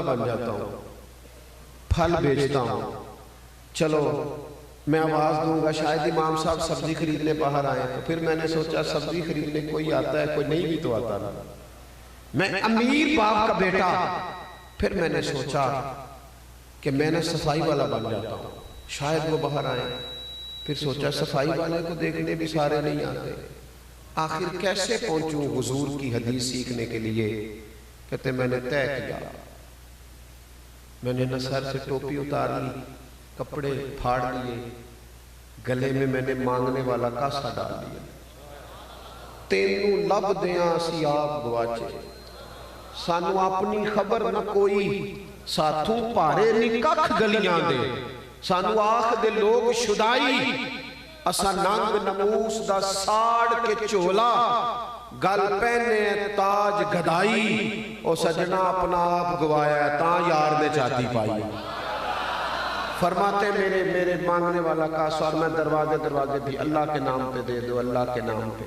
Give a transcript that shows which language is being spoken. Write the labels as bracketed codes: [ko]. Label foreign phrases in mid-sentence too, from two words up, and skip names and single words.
[ur] بن جاتا ہوں، پھل بیچتا ہوں، چلو میں آواز دوں گا شاید امام صاحب سبزی خریدنے باہر آئے، تو پھر میں نے سوچا سبزی خریدنے کوئی آتا ہے کوئی نہیں بھی تو آتا نا، میں امیر باپ کا بیٹا، پھر میں نے سوچا کہ میں نے صفائی والا بن جاتا ہوں، شاید وہ باہر آئیں، پھر سوچا صفائی والے کو دیکھنے بھی سارے نہیں آتے، آخر کیسے پہنچوں حضور کی حدیث سیکھنے کے لیے؟ کہتے میں نے طے کیا میں نے نہ سر سے ٹوپی اتار لی، کپڑے پھاڑ لیے، گلے میں نے مانگنے والا کاسا ڈال لیا۔ [pa] تینوں لب دیاں سی آپ گواچے، سانو اپنی خبر نہ کوئی، ساتھوں پارے نی ککھ گلیاں دے، سانو آخ دے لوگ شدائی، اسا ننگ نموس دا ساڑ کے چولا، گل پہنے تاج گدائی، او سجنہ اپنا آپ گوایا ہے تاں یار نے چاہتی پائی۔ [ur] فرماتے میرے مانگنے والا کاسا، اور میں دروازے بھی اللہ کے نام پہ دے دو، اللہ کے نام پہ۔